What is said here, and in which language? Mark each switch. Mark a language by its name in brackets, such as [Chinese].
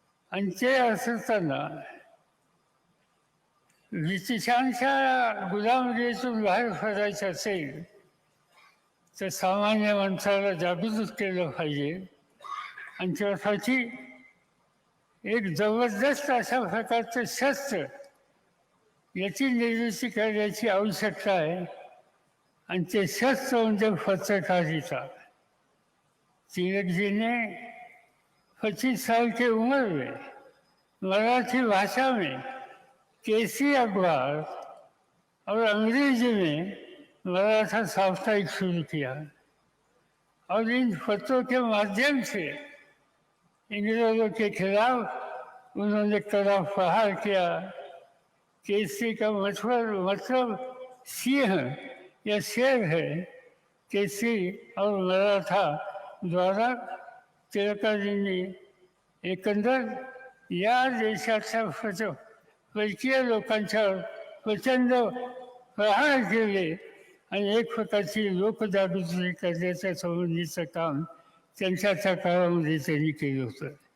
[Marathi] आणि ते असताना ब्रिटिशांच्या गुलामगिरीतून बाहेर पडायचं असेल तर सामान्य माणसाला जागृत केलं पाहिजे. आणि त्यासाठी एक जबरदस्त अशा प्रकारचं शस्त्र याची निर्मिती करण्याची आवश्यकता आहे. आणि ते शस्त्र म्हणजे पत्रकारिता. [Hindi] तिलक जी ने 25 साल की उम्र में मराठी भाषा में केसी अखबार और अंग्रेजी में मराठा साप्ताहिक शुरू किया और इन पत्रों के माध्यम से अंग्रेजों के खिलाफ उन्होंने कड़ा प्रहार किया. केसरी का मतलब सिंह या शेर है। [Marathi] केसरी और मराठा द्वारा टिळकाजींनी एकंदर या देशाच्या परकीय लोकांच्यावर प्रचंड प्रहार केले आणि एक प्रकारची लोकजागृती करण्याच्या संबंधीचं काम त्यांच्या त्या काळामध्ये त्यांनी केलं होतं.